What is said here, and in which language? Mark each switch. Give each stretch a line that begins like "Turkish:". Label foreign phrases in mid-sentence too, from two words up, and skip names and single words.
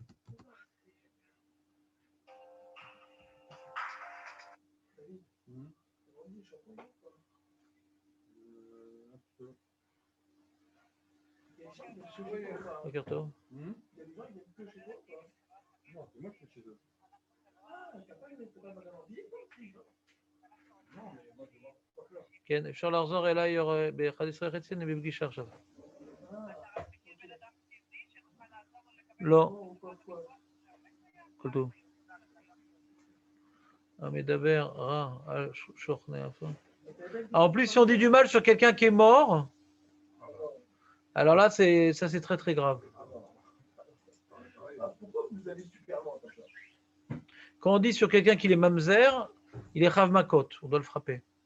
French: Regarde-toi. Non, c'est moi qui suis chez eux.
Hebrew: כן, אפשר לחזור אליי ב-11:30, אני בפגישה עכשיו. לא. כל טוב. המדבר רע על שוכני עפר.
French: En plus, si on dit du mal sur quelqu'un qui est mort, alors là, c'est très très grave. Quand on dit sur quelqu'un qu'il est mamzer, il est
Hebrew: חייב מכות,
French: on doit le frapper.